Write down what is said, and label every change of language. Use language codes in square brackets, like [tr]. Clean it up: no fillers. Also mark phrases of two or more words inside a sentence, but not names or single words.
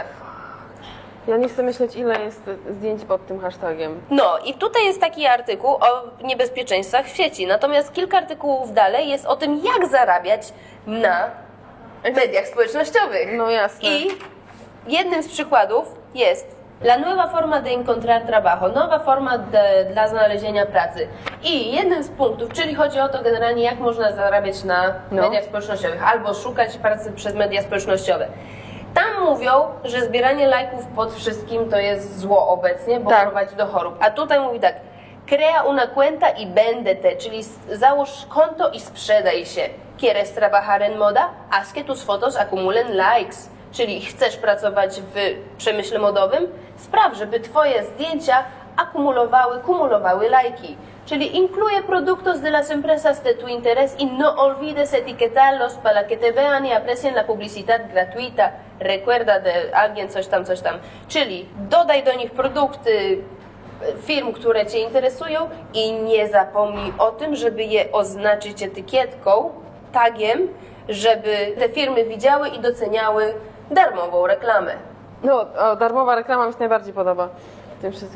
[pl] Ja nie chcę myśleć, ile jest zdjęć pod tym hashtagiem. No i tutaj jest taki artykuł o niebezpieczeństwach w sieci, natomiast kilka artykułów dalej jest o tym, jak zarabiać na mediach społecznościowych. No jasne. I jednym z przykładów jest [es] La nueva forma de encontrar trabajo, [pl] nowa forma dla znalezienia pracy. I jednym z punktów, czyli chodzi o to generalnie, jak można zarabiać na mediach społecznościowych, albo szukać pracy przez media społecznościowe. Tam mówią, że zbieranie lajków pod wszystkim to jest zło obecnie, bo prowadzi do chorób. A tutaj mówi tak, [es] crea una cuenta y véndete, [pl] czyli załóż konto i sprzedaj się. [es] ¿Quieres trabajar en moda? Haz que tus fotos acumulen likes. [pl] Czyli chcesz pracować w przemyśle modowym? Spraw, żeby twoje zdjęcia kumulowały lajki. [es] Czyli incluye productos de las empresas de tu interés y no olvides etiquetarlos para que te vean y aprecien la publicidad gratuita. Recuerda de alguien [pl] coś tam. Czyli dodaj do nich produkty firm, które cię interesują i nie zapomnij o tym, żeby je oznaczyć etykietką, tagiem, żeby te firmy widziały i doceniały darmową reklamę. No, darmowa reklama mi się najbardziej podoba w tym wszystkim.